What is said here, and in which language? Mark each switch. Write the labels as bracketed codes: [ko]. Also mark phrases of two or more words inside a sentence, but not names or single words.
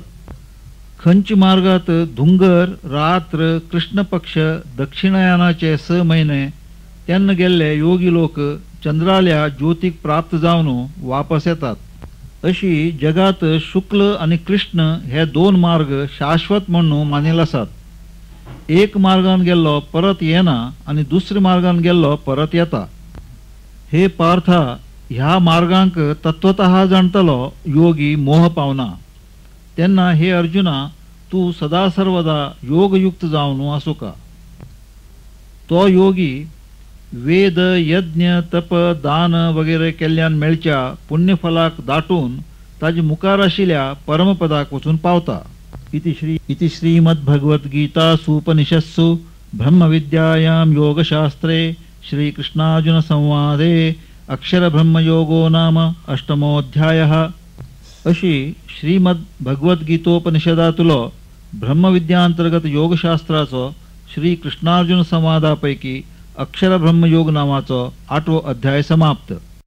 [kok] खंयच्या मार्गात धुंगर रात्र कृष्ण पक्ष दक्षिणायनाचे 6 महिने तेन्ना गेल्ले योगी लोक चंद्राल्या ज्योतीक प्राप्त जावन वापस येतात. अशी जगात शुक्ल आणि कृष्ण हे 2 मार्ग शाश्वत म्हणून मानिल आसात. एक मार्गान गेल्लो परत येना आणि दुसऱ्या मार्गान गेल्लो परत येता. हे पार्था, ह्या मार्गांक तत्वतः जाणतलो योगी मोह पावना. तेन्ना हे अर्जुना, तू सदा सर्वदा योगयुक्त जावन आसू का. तो योगी वेद यज्ञ तप दान वगैरे केल्ल्यान मेळच्या पुण्यफलाक दाटून ताजे मुखार आशिल्ल्या परमपदाक वचून पावता. [sa] इति श्रीमद्भगवद्गीतासूपनिषत्सु ब्रह्मविद्यायां योगशास्त्रे श्रीकृष्णार्जुन संवादे अक्षरब्रह्मयोगो नाम 8मोऽध्यायः. [kok] अशी श्रीमद्भगवद्गीतोपनिषदातलो ब्रह्मविद्यांतर्गत योगशास्त्राचो श्रीकृष्णार्जुन संवादापैकी अक्षरब्रह्मयोग नावाचो 8वो अध्याय समाप्त.